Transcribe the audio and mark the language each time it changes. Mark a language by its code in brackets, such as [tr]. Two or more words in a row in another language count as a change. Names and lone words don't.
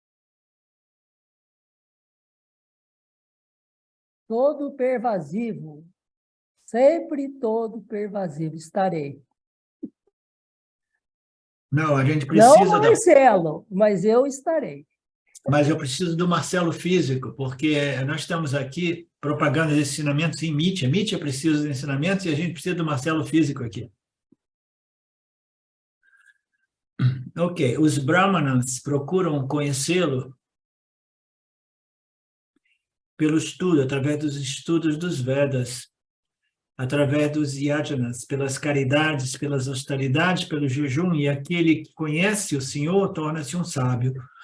[pt] Todo pervasivo, sempre todo pervasivo estarei. Não, a gente precisa... Não, Marcelo, mas eu estarei. Mas eu preciso do Marcelo físico, porque nós estamos aqui propagando os ensinamentos em Mitya. Mitya precisa dos ensinamentos e a gente precisa do Marcelo físico aqui. Ok, os Brahmanas procuram conhecê-lo pelo estudo, através dos estudos dos Vedas, através dos yajanas, pelas caridades, pelas austeridades, pelo jejum, e aquele que conhece o Senhor torna-se um sábio.